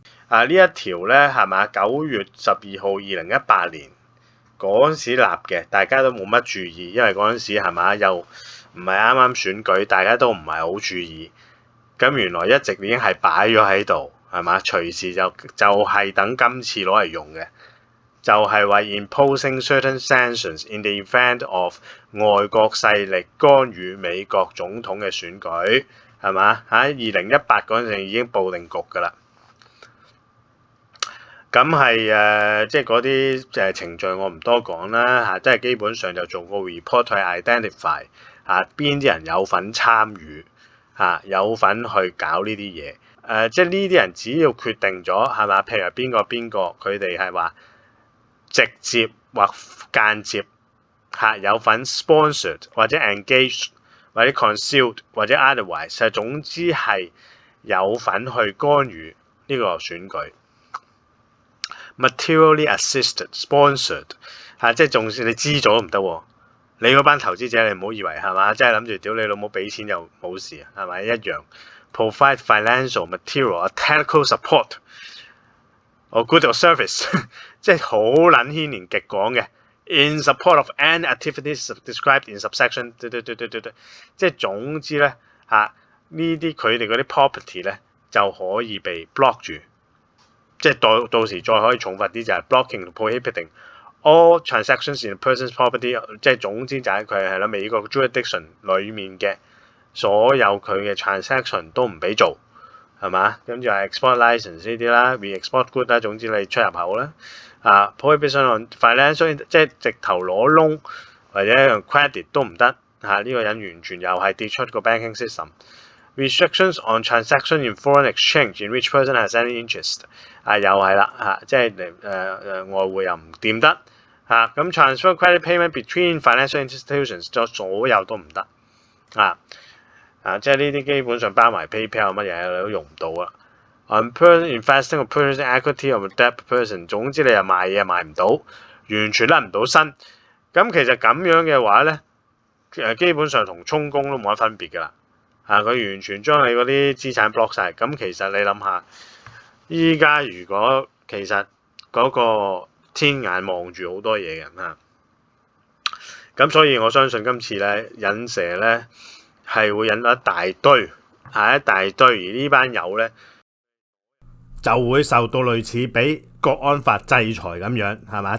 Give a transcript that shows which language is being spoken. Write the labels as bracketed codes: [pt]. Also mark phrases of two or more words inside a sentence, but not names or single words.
[yue] 呢一條咧係嘛？9月12號2018年嗰陣時立嘅，大家都冇乜注意，因為嗰陣時係嘛又唔係啱啱選舉，大家都唔係好注意。咁原來一直已經係擺咗喺度，係嘛？隨時就係等今次攞嚟用嘅，就係話 [en] imposing certain sanctions in the event of [yue] 外國勢力干預美國總統嘅選舉，係嘛？喺2018嗰陣已經佈定局㗎啦。咁係即係嗰啲程序我唔多講啦嚇，即係基本上就做個 report 去 identify 邊啲人有份參與有份去搞呢啲嘢。即係呢啲人只要決定咗係嘛，譬如邊個佢哋係話直接或間接有份 sponsored 或者 engaged 或者 concealed 或者 otherwise， 總之係有份去干預呢個選舉。 [en] materially assisted sponsored [yue] 即係仲算你知咗都唔得喎。你嗰班投資者你唔好以為係嘛，即係諗住屌你老母俾錢就冇事係咪一樣 ？ [en] Provide financial material or technical support or good or service [yue] 即係好撚牽連極廣嘅。 [en] In support of any activities described in subsection [yue] 即係總之咧呢啲佢哋嗰啲 property 咧就可以被 block 住。即係到時再可以重罰啲就係 [en] blocking prohibiting all transactions in a person's property， [yue] 即係總之就係佢係啦美國 jurisdiction 裡面嘅所有佢嘅 transaction 都唔俾做係嘛？咁就係 [en] export license [yue] 呢啲啦 ， [en] re-export good [yue] 啦，總之你出入口啦。 [en] prohibition on financial [yue] 即係直頭攞窿或者用 credit 都唔得呢個人完全又係跌出個 [en] banking system。Restrictions on transaction in foreign exchange in which person has any interest， [yue] 又係啦即係外匯又唔掂得咁 [en] transfer credit payment [yue] between financial institutions 就所有都唔得即係呢啲基本上包埋 PayPal 乜嘢你都用唔到啦。 [en] On person investing or purchasing equity of a dead person， [yue] 總之你又賣嘢又賣唔到，完全甩唔到身。咁其實咁樣嘅話咧，基本上同充公都冇乜分別㗎啦。佢完全將你嗰啲資產 block 晒，咁其實你諗下，依家如果其實嗰個天眼望住好多嘢嘅咁所以我相信今次咧引蛇咧係會引到一大堆，而呢班友咧就會受到類似俾國安法制裁咁樣，係嘛？